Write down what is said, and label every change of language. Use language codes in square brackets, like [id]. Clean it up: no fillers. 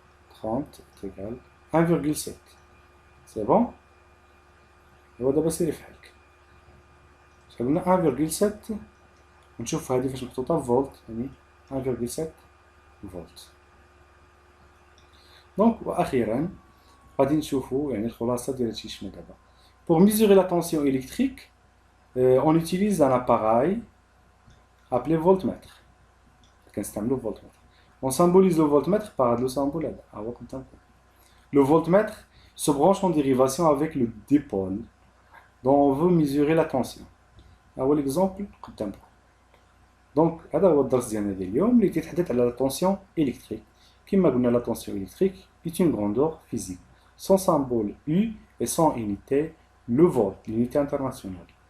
[fr] 30 est égal 1,7. C'est bon. [ar] هو دابا سيري فحالك. قلنا 1,7 ونشوف هذه فاش محطوطة فولت يعني 1,7 فولت. دونك وأخيرا غادي نشوفو يعني الخلاصة ديال هادشي شنو دابا. [fr] Pour mesurer la tension électrique, on utilise un appareil appelé voltmètre. On symbolise le voltmètre par le symbole. Le voltmètre se branche en dérivation avec le dipôle dont on veut mesurer la tension. L'exemple donc [ar] هذا هو الدرس ديالنا ديال اليوم اللي تيتحدث على la tension électrique. كما قلنا [fr] la tension électrique est une grandeur physique. Son symbole U et son unité le volt, l'unité internationale.